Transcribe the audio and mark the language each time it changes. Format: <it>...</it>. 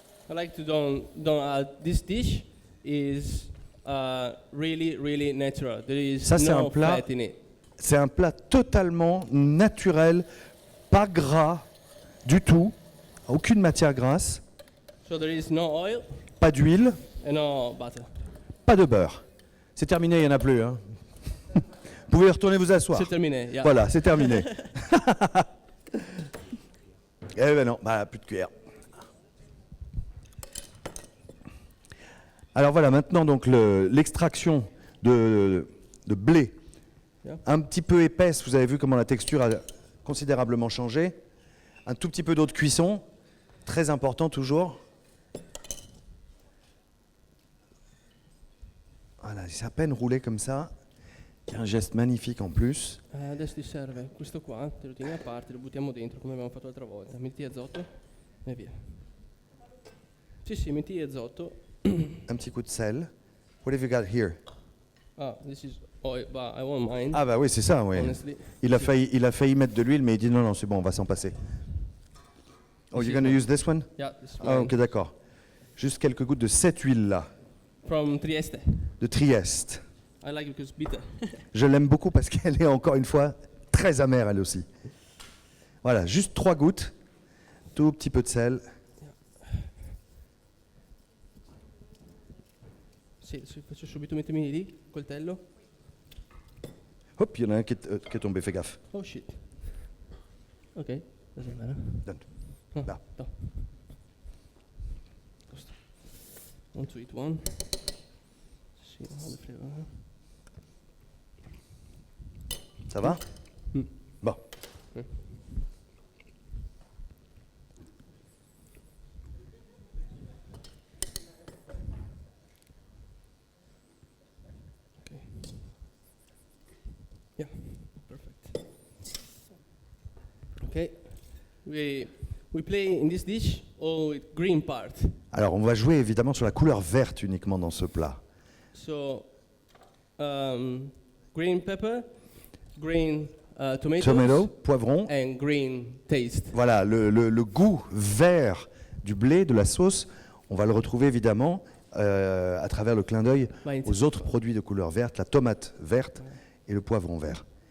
<en>I like to don't add this dish is really natural. There is</en> <fr>Ça, c'est</fr> <en>no</en> <fr>un plat-</fr> <en>fat in it.</en> <fr>C'est un plat totalement naturel, pas gras du tout, aucune matière grasse,</fr> <en>So there is no oil</en> <fr>pas d'huile,</fr> <en>and no butter.</en> <fr>pas de beurre. C'est terminé, il n'y en a plus. Hein. Vous pouvez retourner vous asseoir. C'est terminé. Yeah. Voilà, c'est terminé. Eh ben non, bah, plus de cuillère. Alors voilà, maintenant donc l'extraction de blé,</fr> <en>Yeah.</en> <fr>un petit peu épaisse, vous avez vu comment la texture a considérablement changé. Un tout petit peu d'eau de cuisson, très important toujours. Voilà, c'est à peine roulé comme ça. Il y a un geste magnifique en plus.</fr> <it>Adesso ti serve questo qua, te lo tieni a parte, lo buttiamo dentro come abbiamo fatto l'altra volta. Metti azoto e via. Sì, metti azoto.</it> <fr>Un petit coup de sel.</fr> <en>What have you got here? Ah, this is oil, but I won't mind.</en> <fr>Ah bah oui, c'est ça, oui.</fr> <en>Honestly.</en> <fr>Il a failli mettre de l'huile, mais il dit non, c'est bon, on va s'en passer.</fr> <en>Oh, you're going to use this one? Yeah, this is Ah, mine.</en> <fr>ok, d'accord. Juste quelques gouttes de cette huile-là,</fr> <en>From Trieste.</en> <fr>de Trieste.</fr> <en>I like it because bitter.</en> <fr>Je l'aime beaucoup parce qu'elle est encore une fois très amère, elle aussi. Voilà, juste 3 gouttes, tout petit peu de sel.</fr> <it>Sì, faccio subito mettermi lì, coltello.</it> <fr>Hop, il y en a un qui est tombé, fais gaffe.</fr> <en>Oh shit. Ok, doesn't matter.</en> <fr>Donne. Oh, Là.</fr> <en>no.</en> <it>Questo.</it> <en>1 to eat 1. See how the flavor.</en> <fr>Ça va Mm. Bon.</fr> <en>Yeah, perfect. Okay, we play in this dish all with green part.</en> <fr>Alors, on va jouer évidemment sur la couleur verte uniquement dans ce plat.</fr> <en>So, green pepper, green tomatoes,</en> <fr>Tomato, poivron.</fr> <en>and green taste.</en> <fr>Voilà, le goût vert du blé, de la sauce, on va le retrouver évidemment à travers le clin d'œil aux autres produits de couleur verte, la tomate verte et le poivron vert.</fr>